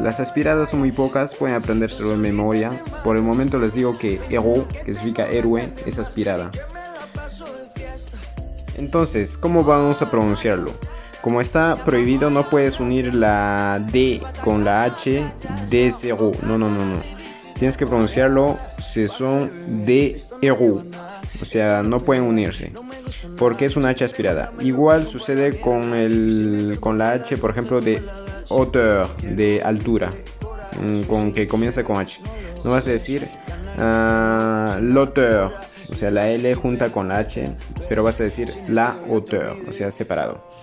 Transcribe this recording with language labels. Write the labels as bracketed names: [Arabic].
[Spanish] Las aspiradas son muy pocas, pueden aprendérselo en memoria. Por el momento les digo que héros, que significa héroe, es aspirada. Entonces, ¿cómo vamos a pronunciarlo? Como está prohibido, no puedes unir la D con la H de cero. No. Tienes que pronunciarlo, [French] ce sont des héros. [Spanish] O sea, no pueden unirse porque es una H aspirada. Igual sucede con la H, por ejemplo, de hauteur, de altura, con que comienza con H. No vas a decir l'auteur, o sea, la L junta con la H, pero vas a decir la hauteur, o sea, separado.